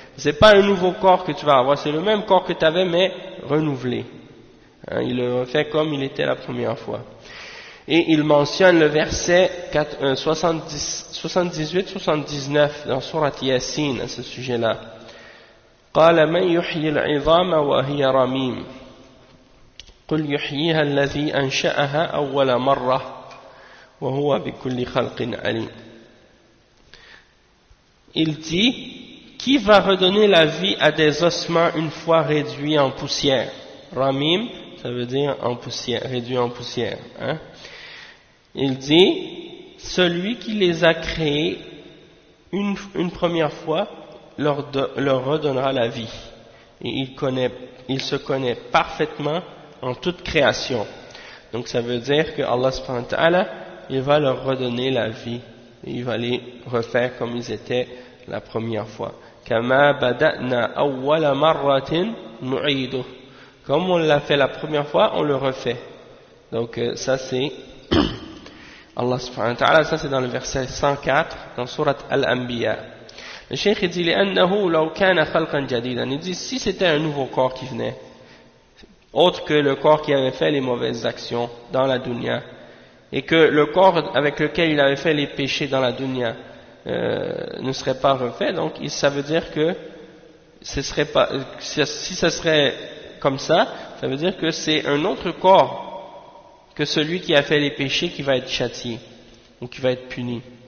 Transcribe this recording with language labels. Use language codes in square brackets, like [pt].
[fr] C'est pas un nouveau corps que tu vas avoir, c'est le même corps que tu avais, mais renouvelé. Hein, il le refait comme il était la première fois. Et il mentionne le verset 78-79 dans Surat Yasin à ce sujet-là. [ar] قال من يحيي العظام وهي رميم قل يحييها الذي أنشأها أول مرة وهو بكل خلق عليم. [fr] Il dit, qui va redonner la vie à des ossements une fois réduits en poussière? Ramim, ça veut dire en poussière, réduit en poussière. Hein? Il dit, celui qui les a créés une première fois leur redonnera la vie. Et il se connaît parfaitement en toute création. Donc ça veut dire que Allah subhanahu wa ta'ala, il va leur redonner la vie. Et il va les refaire comme ils étaient la première fois. [ar] Kama bada'na awwala marratin nu'iduh. [fr] Comme on l'a fait la première fois, on le refait. Donc ça c'est Allah subhanahu wa ta'ala, ça c'est dans le verset 104 dans Surat Al-Anbiya. Le cheikh dit [ar] لأنه لو كان خلقا جديدا. [fr] Il dit si c'était un nouveau corps qui venait, autre que le corps qui avait fait les mauvaises actions dans la dunya, et que le corps avec lequel il avait fait les péchés dans la dunya ne serait pas refait, donc ça veut dire que ce serait pas, si ça serait comme ça veut dire que c'est un autre corps que celui qui a fait les péchés qui va être châtié ou qui va être puni.